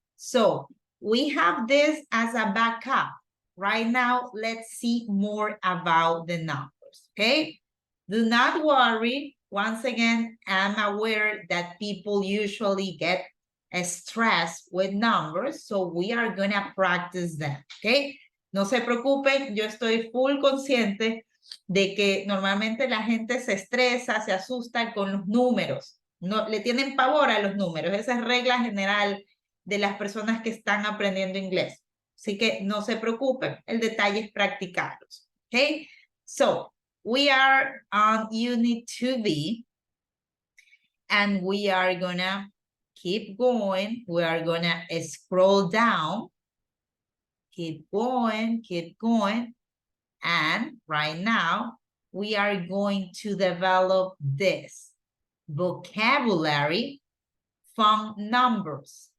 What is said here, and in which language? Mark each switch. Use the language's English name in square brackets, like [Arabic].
[English] So we have this as a backup. Right now, let's see more about the numbers, okay? Do not worry. Once again, I'm aware that people usually get stressed with numbers, so we are gonna practice them, okay? [Spanish] No se preocupen, yo estoy full consciente de que normalmente la gente se estresa, se asusta con los números. No, le tienen pavor a los números. Esa es regla general de las personas que están aprendiendo inglés. Así que no se preocupen, el detalle es practicarlos. [English] Okay? So, we are on Unit 2B, and we are gonna keep going. We are gonna scroll down. Keep going, and right now, we are going to develop this vocabulary from numbers.